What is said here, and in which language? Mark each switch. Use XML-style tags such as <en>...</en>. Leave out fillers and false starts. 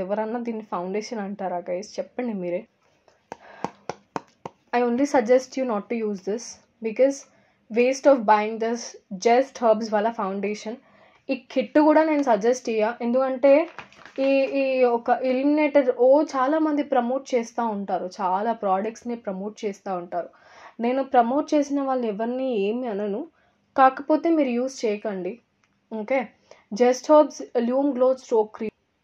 <te>ఎవరన్నా దీన్ని ఫౌండేషన్ అంటారా గైస్ చెప్పండి మీరే.</te> <en>I only suggest you not to use this because waste of buying this just herbs wala foundation.</en> <te>ఈ kit కూడా నేను సజెస్ట్ చేయ, ఎందుకంటే ఈ ఈ ఒక ఎలిమినేటర్ చాలామంది ప్రమోట్ చేస్తూ ఉంటారు, చాలా ప్రోడక్ట్స్ని ప్రమోట్ చేస్తూ ఉంటారు. నేను ప్రమోట్ చేసిన వాళ్ళు ఎవరిని ఏమి అనను, కాకపోతే మీరు యూస్ చేయకండి.</te> <en>Okay, just herbs lume glow stroke cream.</en>